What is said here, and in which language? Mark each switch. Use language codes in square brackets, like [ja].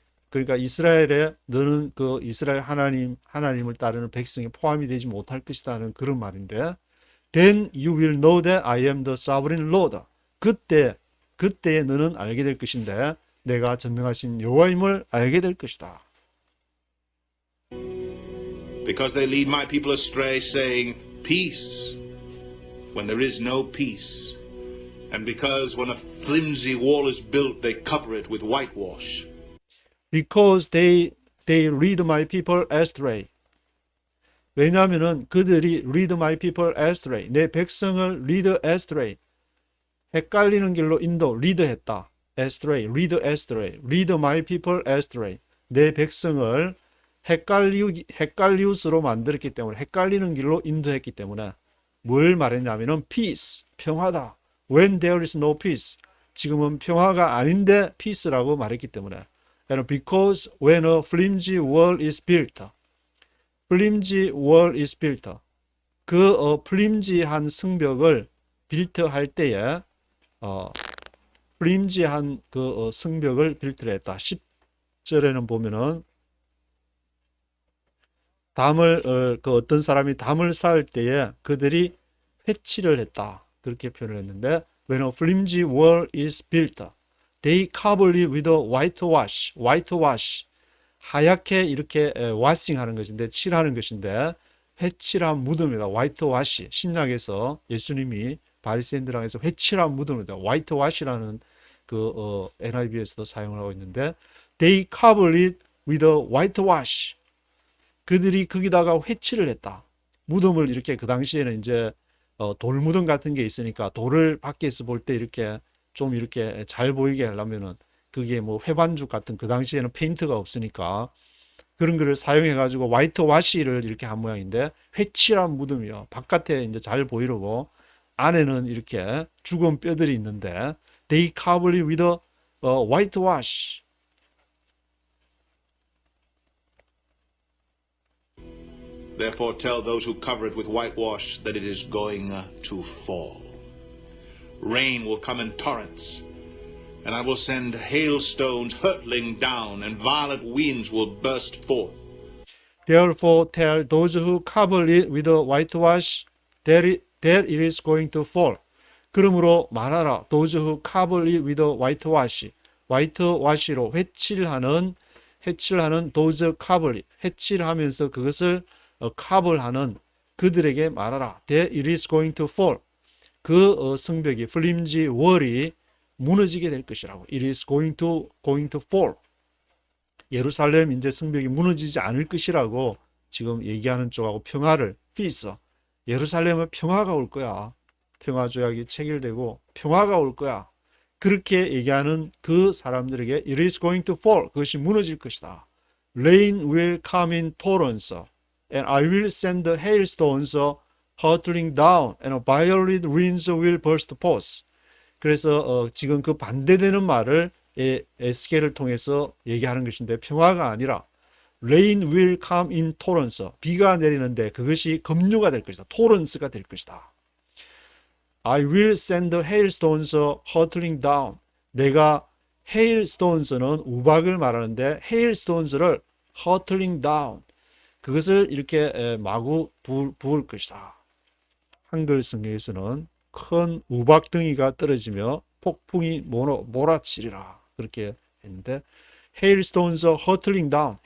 [ko] 그러니까 이스라엘에 너는 그 이스라엘 하나님을 따르는 백성에 포함이 되지 못할 것이다는 그런 말인데, [en] Then you will know that I am the sovereign Lord. [ko] 그때에 너는 알게 될 것인데 내가 전능하신 여호와임을 알게 될 것이다. [en] Because they lead my people astray, saying, peace, when there is no peace. And because when a flimsy wall is built, they cover it with whitewash. Because they lead my people astray. [ko] 왜냐하면은 그들이 [en] lead my people astray. [ko] 내 백성을 [en] lead astray. [ko] 헷갈리는 길로 리드했다. [en] astray, lead astray. lead my people astray. [ko] 내 백성을 헷갈리우스로 만들었기 때문에, 헷갈리는 길로 인도했기 때문에 뭘 말했냐면은 peace, 평화다. [en] When there is no peace. [ko] 지금은 평화가 아닌데 peace라고 말했기 때문에. [en] And because when a flimsy wall is built. flimsy wall is built. [ko] 그 flimsy한 성벽을 built 할 때에 flimsy한 그 성벽을 built를 했다. 10절에는 보면은 그 어떤 사람이 담을 쌓을 때에 그들이 회치를 했다. 그렇게 표현을 했는데, [en] when a flimsy wall is built, they cover it with a whitewash. whitewash. [ko] 하얗게 이렇게 와싱하는 것인데, 칠하는 것인데, 회칠한 무덤이다. [en] whitewash. [ko] 신약에서 예수님이 바리새인들랑 해서 회칠한 무덤이다. whitewash라는 그 NIV에서도 사용을 하고 있는데, [en] they cover it with a whitewash. [ko] 그들이 거기다가 회칠을 했다. 무덤을 이렇게, 그 당시에는 이제 돌무덤 같은 게 있으니까 돌을 밖에서 볼 때 이렇게 좀 이렇게 잘 보이게 하려면은 그게 뭐 회반죽 같은, 그 당시에는 페인트가 없으니까 그런 거를 사용해 가지고 화이트와시를 이렇게 한 모양인데, 회칠한 무덤이요. 바깥에 이제 잘 보이려고 안에는 이렇게 죽은 뼈들이 있는데, [en] they cover it with a whitewash. Therefore tell those who cover it with whitewash that it is going to fall. Rain will come in torrents, and I will send hailstones hurtling down, and violent winds will burst forth. Therefore tell those who cover it with a whitewash that it is going to fall. [ko] 그러므로 말하라. [en] Those who cover it with a whitewash. [ko] whitewash로 회칠하는 [en] those cover it. [ko] 회칠하면서 그것을 cover하는 그들에게 말하라. [en] That it is going to fall. [ko] 그 성벽이, flimsy wall이 무너지게 될 것이라고. [en] It is going to fall. [ko] 예루살렘 이제 성벽이 무너지지 않을 것이라고 지금 얘기하는 쪽하고 평화를, peace. 예루살렘은 평화가 올 거야. 평화 조약이 체결되고 평화가 올 거야. 그렇게 얘기하는 그 사람들에게 [en] it is going to fall. [ko] 그것이 무너질 것이다. [en] Rain will come in torrents. And I will send the hailstones hurtling down, and violent winds will burst forth. [ko] 그래서 지금 그 반대되는 말을 에스겔을 통해서 얘기하는 것인데, 평화가 아니라 [en] rain will come in torrents. [ko] 비가 내리는데 그것이 급류가 될 것이다. 토런스가 될 것이다. [en] I will send the hailstones hurtling down. [ko] 내가 hailstones는 우박을 말하는데 hailstones를 [en] hurtling down. [ko] 그것을 이렇게 마구 부을 것이다. 한글 성경에서는 큰 우박덩이가 떨어지며 폭풍이 몰아치리라. 그렇게 했는데, [en] hailstones hurtling down.